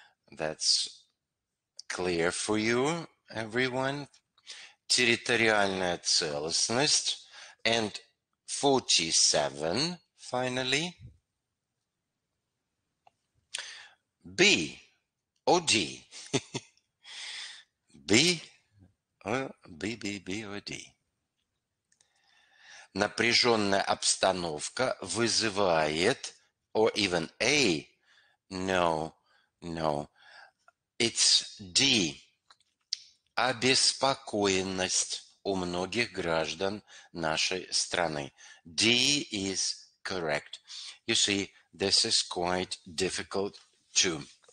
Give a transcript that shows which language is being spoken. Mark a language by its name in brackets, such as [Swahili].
[English] That's clear for you, everyone. [Russian] Территориальная целостность. [English] And 47, finally. B or D? B or B or D? [Russian] Напряженная обстановка вызывает, [English] or even A. No. It's D. [Russian] Обеспокоенность у многих граждан нашей страны. [English] D is correct. You see, this is quite difficult too.